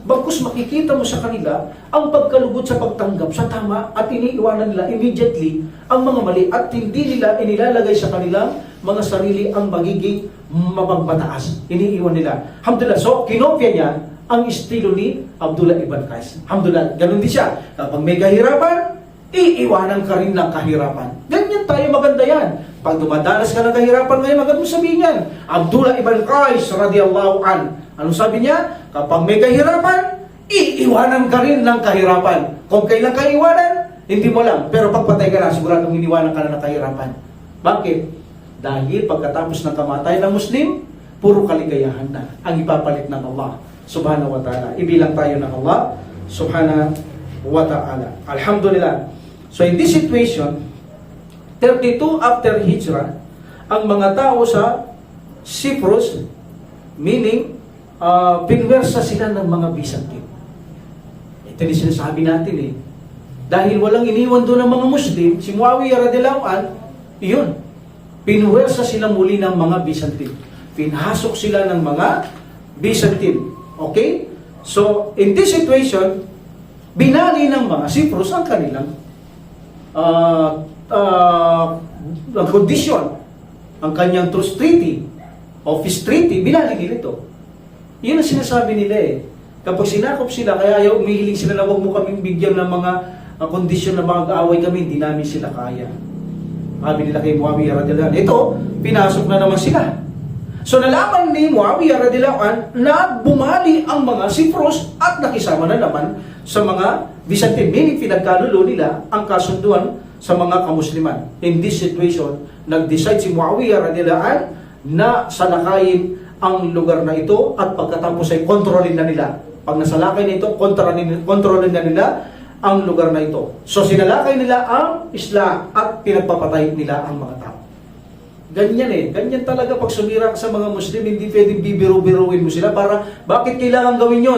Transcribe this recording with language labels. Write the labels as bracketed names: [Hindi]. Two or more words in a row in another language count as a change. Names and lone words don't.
[Filipino] Bagkus makikita mo sa kanila ang pagkalugod sa pagtanggap sa tama at iniiwanan nila immediately ang mga mali at hindi nila inilalagay sa kanilang mga sarili ang magiging mapagmataas. Iniiwan nila. Alhamdulillah. So, kinopya niya ang estilo ni Abdullah ibn Qais. Alhamdulillah. Ganun din siya. Kapag may kahirapan, iiwanan ka rin ng kahirapan. Ganyan tayo, maganda yan. Pag dumadanas ka ng kahirapan ngayon, agad mo sabihin yan. [Arabic] Abdullah ibn Qais رضي الله عن. [Filipino] Anong sabi niya? Kapag may kahirapan, iiwanan ka rin ng kahirapan. Kung kailan ka iwanan, hindi mo lang. Pero pagpatay ka na, siguradong iniwanan ka na ng kahirapan. Bakit? Dahil pagkatapos ng kamatayan ng Muslim, puro kaligayahan na ang ipapalit ng [Arabic] الله سبحانه وتعالى. [Filipino] Ibilang tayo ng [Arabic] الله سبحانه وتعالى. [Filipino] Alhamdulillah. [English] So in this situation, 32 after Hijrah, [Filipino] ang mga tao sa Cyprus, meaning, pinwersa sila ng mga Byzantine. Ito yung sinasabi natin eh. Dahil walang iniwan doon ng mga Muslim, si Muawiyah [Arabic] رضي الله عنه, [Filipino] iyon, pinwersa sila muli ng mga Byzantine. Pinasok sila ng mga Byzantine. Okay? [English] So, in this situation, [Filipino] binali ng mga Cyprus ang kanilang condition, ang kanyang [English] truce treaty, [Filipino] o [English] peace treaty, [Filipino] binali nila ito. Yun ang sinasabi nila eh. Kapag sinakop sila, kaya ayaw, umihiling sila na huwag mo kaming bigyan ng mga kondisyon na mag-aaway kami, hindi namin sila kaya. Sabi nila kay Muawiyah [Arabic] رضي الله عنه, [Filipino] ito, pinasok na naman sila. So nalaman ni Muawiyah [Arabic] رضي الله عنه [Filipino] na bumali ang mga Cyprus at nakisama na naman sa mga Byzantine, meaning pinagkanulo nila ang kasunduan sa mga kamusliman. [English] In this situation, [Filipino] nag-decide si Muawiyah [Arabic] رضي الله عنه [Filipino] na salakayin ang lugar na ito at pagkatapos ay kontrolin na nila. Pag nasalakay na ito, kontrolin na nila ang lugar na ito. So sinalakay nila ang isla at pinagpapatay nila ang mga tao. Ganyan eh. Ganyan talaga pag sumira ka sa mga Muslim, hindi pwedeng bibiro-biruin mo sila para bakit kailangan gawin yon?